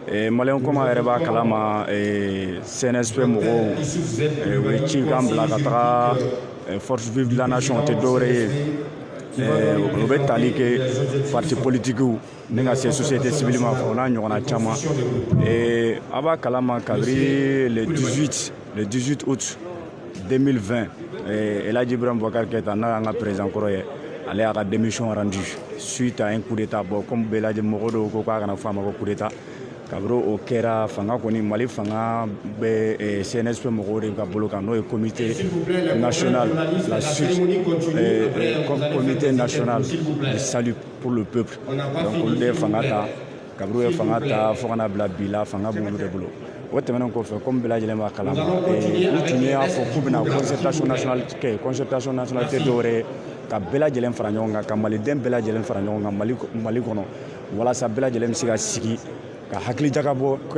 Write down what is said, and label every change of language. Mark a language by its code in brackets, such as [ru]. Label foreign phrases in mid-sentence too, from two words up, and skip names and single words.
[bm] malien koma yɛrɛ b'a kalama CNSP mɔgɔw u ye ci kan bila ka taga [fr] force vive de la nation [bm] tɛ dɔwɛrɛ ye u bɛ tali kɛ parti politikiw ni ka se [fr] société civile [bm] ma o n'a ɲɔgɔnna caman a b'a kalama kabiri [fr] le 18 août 2020 [bm] El Hadji Ibrahima Boubacar Keïta n'a y'an ka président kɔrɔ ye ale y'a ka [fr] démission rendu suite à un coup d'état bon comme [bm] bɛɛ lajɛ mɔgɔ dɔw ko k'a kana fɔ a ma ko [fr] coup d'état [bm] kabiri o kɛra fanga kɔni Mali fanga bɛ CNSP mɔgɔw de ka bolo kan n'o ye [fr] comité national la suite comité national du salut pour le peuple donc [bm] olu de ye fanga ta kabiri o ye fanga ta fo kana bila bi la fanga b'olu de bolo o tɛmɛnen kɔfɛ comme bɛɛ lajɛlen b'a kalama u tun y'a fɔ k'u bɛna [fr] concertation nationale [bm] kɛ [fr] concertation nationale [bm] tɛ dɔwɛrɛ ye ka bɛɛ lajɛlen fara ɲɔgɔn kan ka maliden bɛɛ lajɛlen fara ɲɔgɔn kan Mali kɔnɔ walasa bɛɛ lajɛlen bɛ se ka sigi ka hakili jagabɔ kɛ